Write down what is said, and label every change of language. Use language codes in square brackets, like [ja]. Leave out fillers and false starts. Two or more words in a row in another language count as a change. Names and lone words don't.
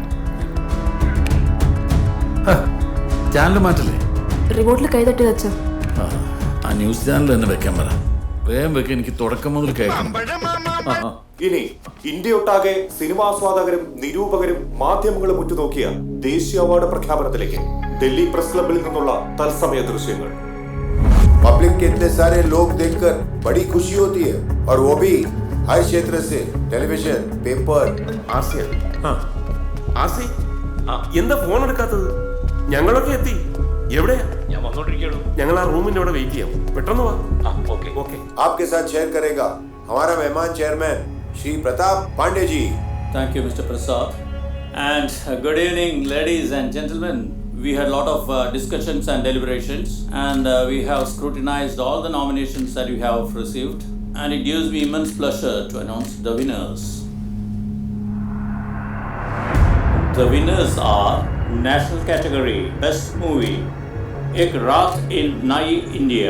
[ml] ചാനൽ മാറ്റല്ലേ? റിമോട്ടിൽ കൈതട്ടി വെച്ചോ. ആ ന്യൂസ് ചാനൽ തന്നെ വെക്കാൻ പറ. വേഗം വെക്കാൻ, എനിക്ക് തുടക്കം മുതൽ കേൾക്കണം. ഇനി ഇന്ത്യയൊട്ടാകെ സിനിമാസ്വാദകരും നിരൂപകരും മാധ്യമങ്ങളും ഉറ്റുനോക്കിയ ദേശീയ അവാർഡ് പ്രഖ്യാപനത്തിലേക്ക് ഡൽഹി പ്രസ് ക്ലബ്ബിൽ നിന്നുള്ള തത്സമയ ദൃശ്യങ്ങൾ. [hi] पब्लिक के इतने सारे लोग देखकर बड़ी खुशी होती है, और वो भी हर क्षेत्र से, टेलीविजन, पेपर. [ml] ആസി, എന്താ ഫോൺ എടുക്കാത്തത്? ഞങ്ങളൊക്കെ എത്തി. എവിടെയാ? ഞാൻ വന്നോണ്ടിരിക്കുകയാണ്. ഞങ്ങൾ ആ റൂമിന്റെ അവിടെ വെയിറ്റ് ചെയ്യാം. പെട്ടെന്ന് വാ. [hi] ओके. आपके साथ शेयर करेगा हमारा मेहमान चेयरमैन श्री प्रताप पांडे जी. [en] Thank you, Mr. Prasad. And good evening, ladies and gentlemen. We had a lot of discussions and deliberations, and we have scrutinized all the nominations that you have received, and it gives me immense pleasure to announce the winners. The winners are National Category Best Movie, Ek Raat in Nai India.